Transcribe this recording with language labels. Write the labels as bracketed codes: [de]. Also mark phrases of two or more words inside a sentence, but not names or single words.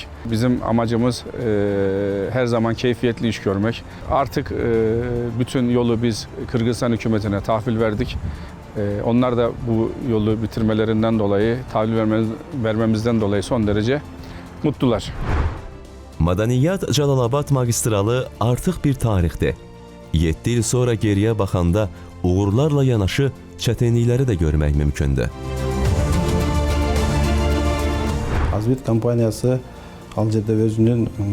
[tr] Bizim amacımız her zaman keyfiyetli iş görmek. Artık bütün yolu biz Kırgızistan hükümetine tahvil verdik. Onlar da bu yolu bitirmelerinden dolayı, tahvil vermemizden dolayı son derece mutlular. [az] Madaniyyat Cəlilabad magistralı artıq bir tarixdir. 7 il sonra geriyə baxanda uğurlarla yanaşı çətinlikləri də görmək mümkündür. Azvirt kompaniyası hal-hazırda özünün